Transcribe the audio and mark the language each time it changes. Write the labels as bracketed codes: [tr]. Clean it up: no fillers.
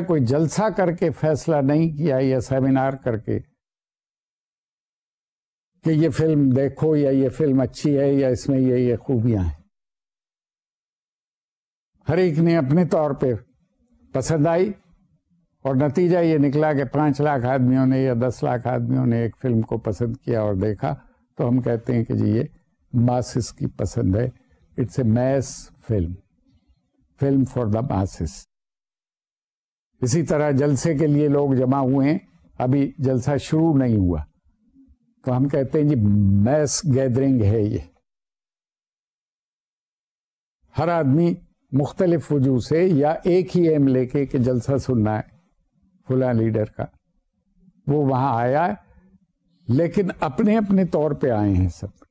[ur] کوئی جلسہ کر کے فیصلہ نہیں کیا یا سیمینار کر کے کہ یہ فلم دیکھو یا یہ فلم اچھی ہے یا اس میں یہ خوبیاں ہیں. ہر ایک نے اپنے طور پہ پسند آئی اور نتیجہ یہ نکلا کہ 5 لاکھ آدمیوں نے یا 10 لاکھ آدمیوں نے ایک فلم کو پسند کیا اور دیکھا. تو ہم کہتے ہیں کہ جی یہ ماسس کی پسند ہے. [en] Its a mass film, film for the masses. [ur] اسی طرح جلسے کے لیے لوگ جمع ہوئے ہیں، ابھی جلسہ شروع نہیں ہوا، تو ہم کہتے ہیں جی میس گیدرنگ ہے. یہ ہر آدمی مختلف وجوہ سے یا ایک ہی ایم لے کے کہ جلسہ سننا ہے فلاں لیڈر کا، وہ وہاں آیا ہے، لیکن اپنے اپنے طور پہ آئے ہیں سب.